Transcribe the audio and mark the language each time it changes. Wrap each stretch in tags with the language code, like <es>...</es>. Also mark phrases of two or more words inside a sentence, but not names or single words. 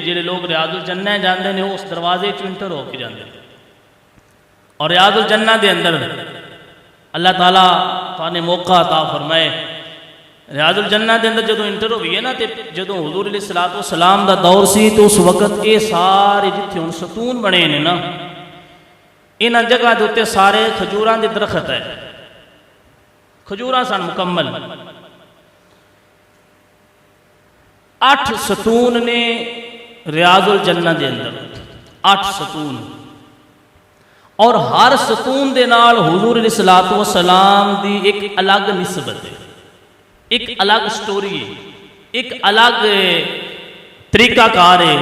<pa>جڑے لوگ ریاض الجنہ جاندے نے اس دروازے چوں انٹر ہو کے جاندے، اور ریاض الجنہ دے اندر اللہ تعالیٰ نے موقع عطا فرمائے، ریاض الجنہ دے اندر جدوں انٹر ہوئی ہے نا تے جدوں حضور علیہ السلام دا دور سی تو اس وقت یہ سارے جتھے ہن ستون بنے نے نا انہاں جگہ دے اوتے سارے کھجوراں دے درخت ہے، کھجوراں سن مکمل 8 ستون نے ریاض الجنہ دے اندر، 8 ستون، اور ہر ستون دے نال حضور علیہ السلام دی ایک الگ نسبت ہے، ایک الگ سٹوری ہے، ایک الگ طریقہ کار ہے۔</pa>